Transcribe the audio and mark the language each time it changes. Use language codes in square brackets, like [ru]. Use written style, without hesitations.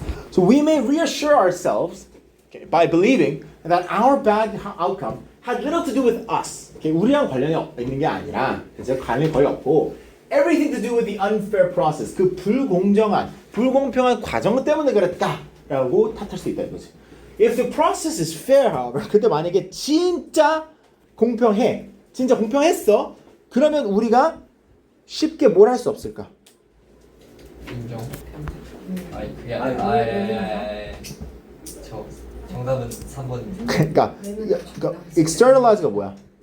[en] So we may reassure ourselves okay, by believing that our bad outcome had little to do with us. [ko] Okay, 우리랑 관련이 있는 게 아니라 이제 관련이 거의 없고 [en] everything to do with the unfair process. [ko] 그 불공평한 과정 때문에 그랬다라고 탓할 수 있다 이거지. [en] If the process is fair, however, [ko] 근데 만약에 진짜 공평했어. 그러면 우리가 쉽게 뭘 할 수 없을까? 인정. 아니 그게 아니, 아니라 저 정답은 3번입니다. 그러니까 externalize가 뭐야?